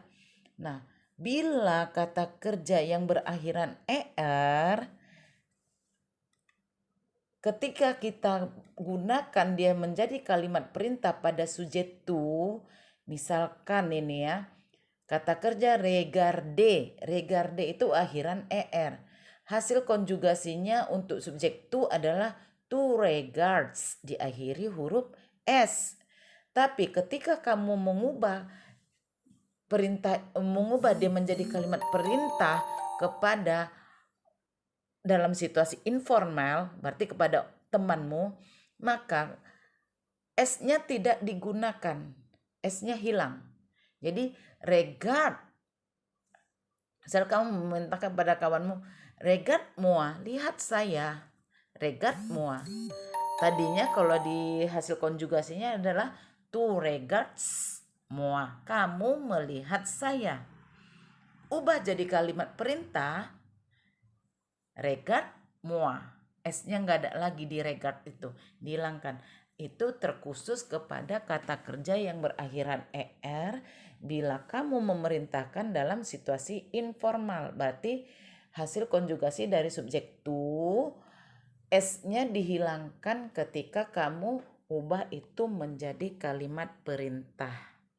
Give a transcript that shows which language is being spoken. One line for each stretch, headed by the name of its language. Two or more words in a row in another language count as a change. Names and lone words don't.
Indonesian: Nah, bila kata kerja yang berakhiran er, ketika kita gunakan dia menjadi kalimat perintah pada subjek tu, misalkan ini ya, kata kerja regarder. Regarder itu akhiran er. Hasil konjugasinya untuk subjek tu adalah
French: tu regards,
Indonesian: diakhiri huruf s. Tapi ketika kamu mengubah dia menjadi kalimat perintah kepada dalam situasi informal, berarti kepada temanmu, maka S-nya tidak digunakan, S-nya hilang. Jadi regard, misal kamu memintakan pada kawanmu,
French: regard moi,
Indonesian: lihat saya,
French: regard moi.
Indonesian: Tadinya kalau di hasil konjugasinya adalah
French: tu regards moi,
Indonesian: kamu melihat saya. Ubah jadi kalimat perintah,
French: regard moi.
Indonesian: S-nya nggak ada lagi di regard itu, dihilangkan. Itu terkhusus kepada kata kerja yang berakhiran er bila kamu memerintahkan dalam situasi informal. Berarti hasil konjugasi dari subjek tu, S-nya dihilangkan ketika kamu ubah itu menjadi kalimat perintah.